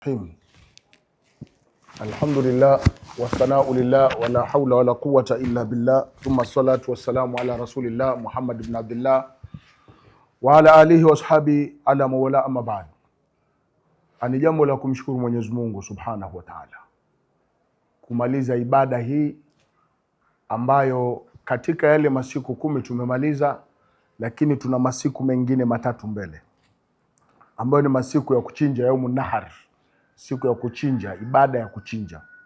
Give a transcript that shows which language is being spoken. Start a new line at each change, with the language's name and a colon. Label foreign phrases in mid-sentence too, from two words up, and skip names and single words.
Arabic: الحمد لله والثناء لله ولا حول ولا قوة إلا بالله ثم الصلاة والسلام على رسول الله محمد بن عبد الله وعلى آله وأصحابه على من والاه أما بعد.
Swahili: Ani jambo la kumshukuru Mwenyezi Mungu
Arabic: سبحانه وتعالى
Swahili: kumaliza ibada hii ambayo katika yale masiku 10 tumemaliza, lakini tuna masiku mengine matatu mbele ambayo ni masiku ya kuchinja,
Arabic: يوم النحر,
Swahili: siku ya kuchinja, ibada ya kuchinja.